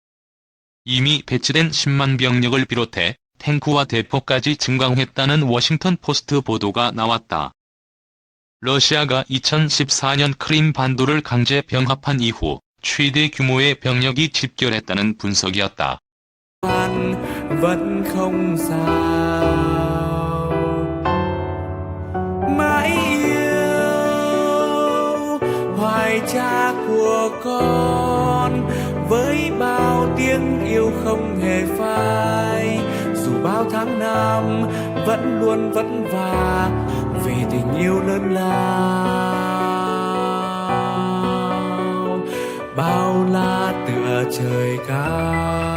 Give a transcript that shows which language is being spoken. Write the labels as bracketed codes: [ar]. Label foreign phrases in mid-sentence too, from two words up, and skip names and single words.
[ko] 이미 배치된 10만 병력을 비롯해 탱크와 대포까지 증강했다는 워싱턴 포스트 보도가 나왔다. 러시아가 2014년 크림 반도를 강제 병합한 이후 최대 규모의 병력이 집결했다는 분석이었다. [vi] vẫn không sao mãi yêu hoài cha của con với bao tiếng yêu không hề phai dù bao tháng năm vẫn luôn vất vả vì tình yêu lớn lao bao la tựa trời cao.